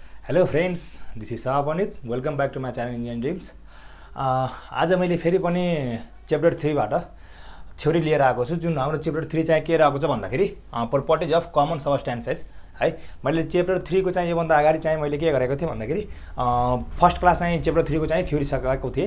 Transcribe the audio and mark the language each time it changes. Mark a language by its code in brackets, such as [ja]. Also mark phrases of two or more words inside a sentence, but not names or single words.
[en] Hello friends, this is Sapnit. Welcome back to my channel Indian Dreams. [ne] आज मैले फेरि पनि च्याप्टर 3 बाट थ्योरी लिएर आएको छु। जुन हाम्रो च्याप्टर 3 चाहिँ के रहेको छ भन्दाखेरि [en] properties of common substances [ne] है। मैले च्याप्टर 3 को चाहिँ योभन्दा अगाडि चाहिँ मैले के गरेको थिएँ भन्दाखेरि [en] first class [ne] चाहिँ च्याप्टर 3 को चाहिँ थ्योरी सकाएको थिएँ।